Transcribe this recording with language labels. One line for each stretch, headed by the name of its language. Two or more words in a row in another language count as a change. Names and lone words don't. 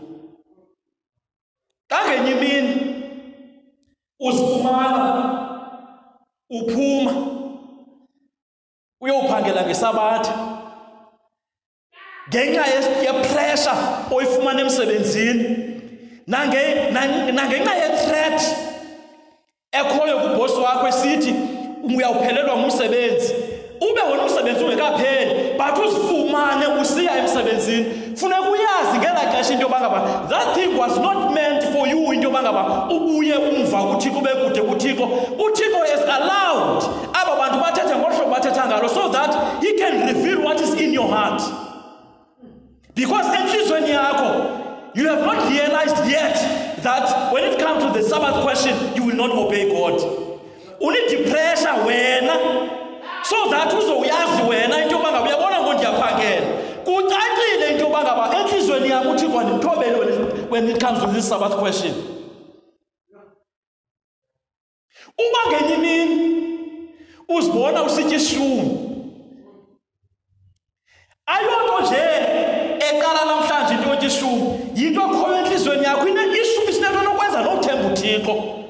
Xhosa: Xa ngenye imini uzifumana uphuma uyowuphangela ngeSabatha ngenxa yepressure oyifumana emsebenzini nangenxa ye-threat ekhoyo kubosi wakho esithi uyawuphelelwa ngumsebenzi, ube wona umsebenzi ungekapheli but uzifumane usiya emsebenzini. Funeka uyazi ngela xesha into yoba ngaba
English: that thing was not meant for you,
Xhosa: into yoba ngaba ubuye umva kuThixo ube kude kuThixo.
English: uThixo has allowed
Xhosa: aba bantu bathethe ngohlobo bathetha ngalo
English: so that he can reveal what is in your heart. Because
Xhosa: enhlizweni yakho
English: you have not realized yet that when it comes to the Sabbath question you will not obey God.
Xhosa: Unidi pressure wena
English: so that
Xhosa: uzoyazi wena into yoba ngaba uyabona ngondiyaphangela kucacile into yoba ngaba enhlizweni yakho uThixo andimthobeli
English: when it comes to this Sabbath question.
Xhosa: Uba ngenye imini uzibona usitya ishumi, ayonto nje eqala namhlanje into yotya ishumi, yinto ekhoyo enhlizweni yakho. Ishumi sinento nokwenza nokuthemba uThixo.